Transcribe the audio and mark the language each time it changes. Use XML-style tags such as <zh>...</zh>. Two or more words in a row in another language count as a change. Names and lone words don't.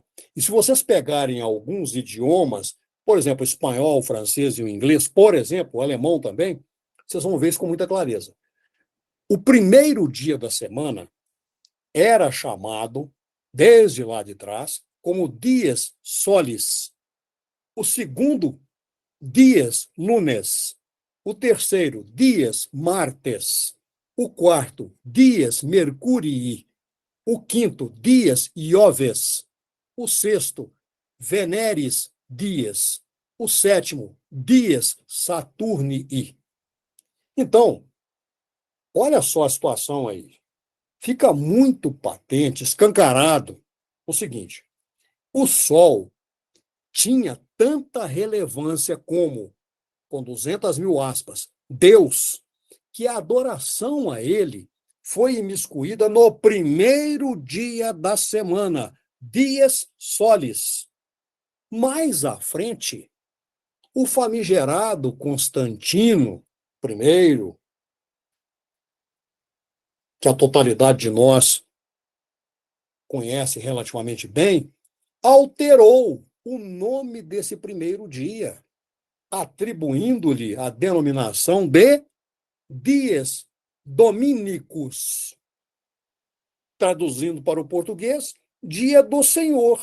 <pt>E se vocês pegarem alguns idiomas, por exemplo, espanhol, francês e o inglês, por exemplo, o alemão também, vocês vão ver isso com muita clareza. O primeiro dia da semana era chamado, desde lá de trás, como</pt> <la>dies solis.</la> <pt>O segundo,</pt> <la>dies lunes.</la> <pt>O terceiro,</pt> <la>dies martes.</la> <pt>O quarto,</pt> <la>dies mercurii.</la> <pt>O quinto,</pt> <la>dies ioves.</la> <pt>O sexto,</pt> <la>veneris dies.</la> <pt>O sétimo,</pt> <la>dies saturnii.</la> <pt>Então, olha só a situação aí. Fica muito patente, escancarado, o seguinte: o Sol tinha tanta relevância como, com 200.000 aspas, Deus, que a adoração a ele foi imiscuída no primeiro dia da semana,</pt> <la>dies solis.</la> <pt>Mais à frente, o famigerado Constantino I, que a totalidade de nós conhece relativamente bem, alterou o nome desse primeiro dia, atribuindo-lhe a denominação de</pt> <la>dies dominicus,</la> <pt>traduzindo para o português, dia do Senhor.</pt>